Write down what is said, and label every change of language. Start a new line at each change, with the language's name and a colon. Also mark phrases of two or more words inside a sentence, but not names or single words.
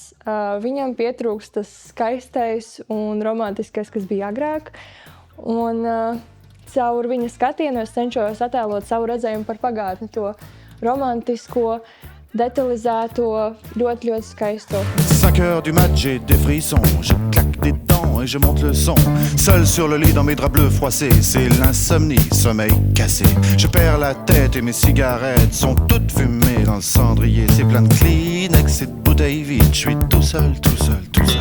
Latvian: Viņam pietrūkst tas skaistais un romantiskais, kas bija agrāk. Un caur viņa skatienu es cenšos attēlot savu redzējumu par pagātni, to romantisko, détalisēto, ļoti, ļoti skaisto.
French: 5 heures du mat, j'ai des frissons, je claque des dents et je monte le son. Seul sur le lit dans mes draps bleus froissés, c'est l'insomnie, sommeil cassé. Je perds la tête et mes cigarettes sont toutes fumées dans le cendrier. C'est plein de Kleenex et de bouteilles vides, je suis tout seul, tout seul, tout seul.